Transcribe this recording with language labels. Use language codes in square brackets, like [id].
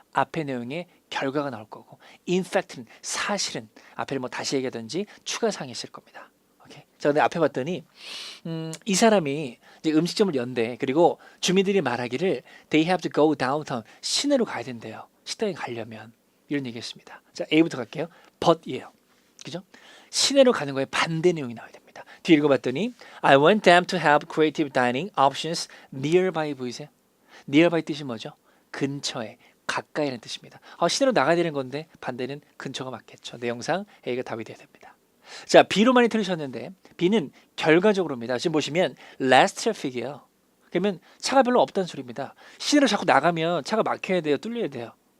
[ko] 앞에 내용에 결과가 나올 거고, in fact는 사실은 앞에 뭐 다시 얘기하든지 추가 사항이 있을 겁니다. 오케이. 자, 근데 앞에 봤더니 이 사람이 이제 음식점을 연대. 그리고 주민들이 말하기를 [en] they have to go downtown. [ko] 시내로 가야 된대요. 식당에 가려면. 이런 얘기했습니다. 자, A부터 갈게요. but이에요. 그죠? 시내로 가는 거에 반대 내용이 나와야 됩니다. 뒤에 읽어봤더니 [en] I want them to have creative dining options nearby [ko] 보이세요? [en] nearby [ko] 뜻이 뭐죠? 근처에, 가까이라는 뜻입니다. 시내로 나가야 되는 건데 반대는 근처가 맞겠죠. 내용상 A가 답이 돼야 됩니다. 자, B로 많이 들으셨는데 B는 결과적으로입니다. 지금 보시면 less traffic이에요. 그러면 차가 별로 없다는 소리입니다. 시내로 자꾸 나가면 차가 막혀야 돼요, 뚫려야 돼요.